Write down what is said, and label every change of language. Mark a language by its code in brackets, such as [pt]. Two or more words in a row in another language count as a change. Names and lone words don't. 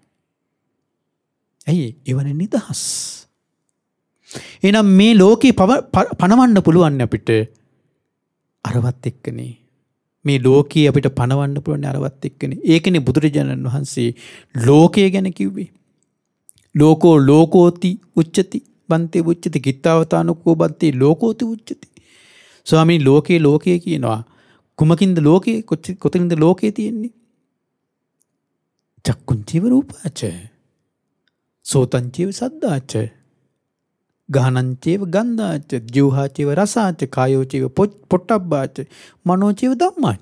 [si] ඇයි එවන නිදහස්. එහෙනම් මේ ලෝකේ පණවන්න පුළුවන් අපිට අරවත් එක්කනේ. මේ ලෝකයේ අපිට පණවන්න පුළුවන් අරවත් එක්කනේ. ඒකනේ බුදුරජාණන් වහන්සේ ලෝකය ගැන කිව්වේ. [pi] ලෝකෝ ලෝකෝති උච්චති බන්තේ උච්චති කිත්තාවතානකෝ බන්තේ ලෝකෝති උච්චති. [si] ස්වාමීනි ලෝකයේ කියනවා කුමකින්ද ලෝකේ කොතනින්ද ලෝකේ තියෙන්නේ? [pi] චක්කුංචේව රූපාච සෝතංචේව සද්දාච ගානංචේව ගන්ධාච ජීවහාචේව රසාච කායෝචේව පොට්ටබ්බාච මනෝචේව ධම්මාච.